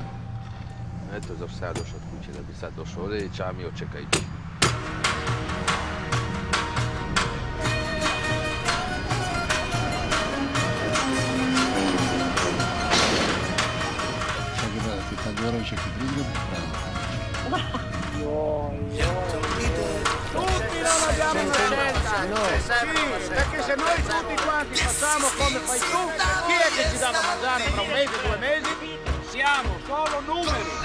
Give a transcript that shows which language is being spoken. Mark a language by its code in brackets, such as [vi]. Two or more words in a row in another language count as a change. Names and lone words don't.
[hr] Eto, zašto sam ja došao od kuće, da bi sad došao ovdje i čamio čekajući. [it] Tagorović che prende tutti non abbiamo una scelta, sì, perché se noi tutti quanti facciamo come fai tu, chi è che ci dà da mangiare tra un mese, 2 mesi? Siamo solo numeri.